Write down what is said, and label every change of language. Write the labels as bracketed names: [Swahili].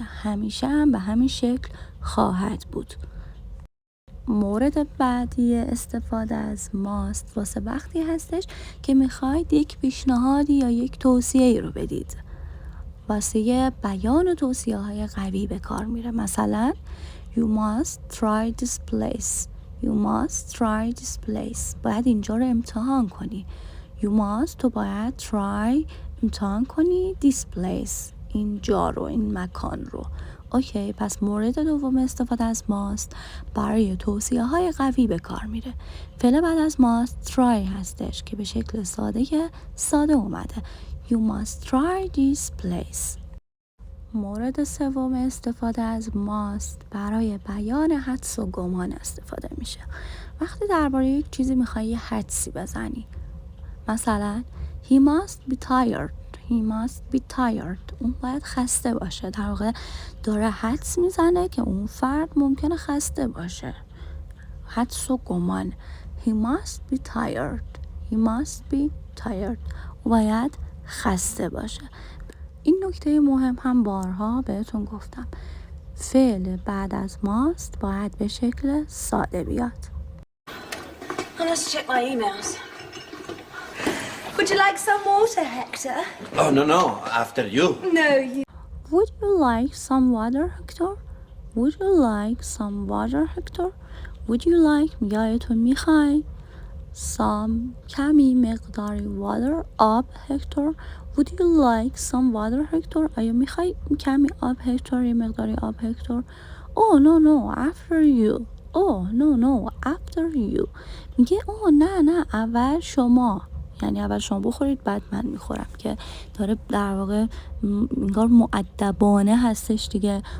[Persian] همیشه هم به همین شکل خواهد بود. مورد بعدی استفاده از must واسه وقتی هستش که میخواید یک پیشنهادی یا یک توصیه رو بدید. واسه بیان و توصیه های قوی به کار میره. [English] مثلا You must try this place. You must try this place. [Persian] باید اینجا رو امتحان کنی. [English] You must [Persian] تو باید [English] try [Persian] امتحان کنی [English] this place. [Persian] اینجا رو، این مکان رو. اوکی، پس مورد دوم استفاده از must برای توصیه های قوی به کار میره. فعل بعد از must try هستش که به شکل ساده اومده. [English] You must try this place. [Persian] مورد سوم استفاده از must برای بیان حدس و گمان استفاده میشه. وقتی درباره یک چیزی میخوای یه حدسی بزنی، مثلا [English] He must be tired. He must be tired. [Persian] اون باید خسته باشه. در واقع داره حدس میزنه که اون فرد ممکنه خسته باشه. حدس و گمان. [English] He must be tired. He must be tired. [Persian] اون باید خسته باشه. این نکته مهم هم بارها بهتون گفتم. فعل بعد از must باید به شکل ساده بیاد. [English] I must check my emails. Would you like some water, Hector? Oh, no, after you. No, you. Would you like some water, Hector? Would you like some water, Hector? Would you like [Persian] یادتون میخوای some کمی مقداری water آب هکتور. [English] Would you like some water [Persian] هکتور؟ آیا میخوای کمی آب هکتور؟ یه مقداری آب هکتور. [English] Oh no no after you. Oh no no after you. [Persian] میگه نه اول شما، یعنی اول شما بخورید بعد من میخورم، که داره در واقع انگار مؤدبانه هستش دیگه.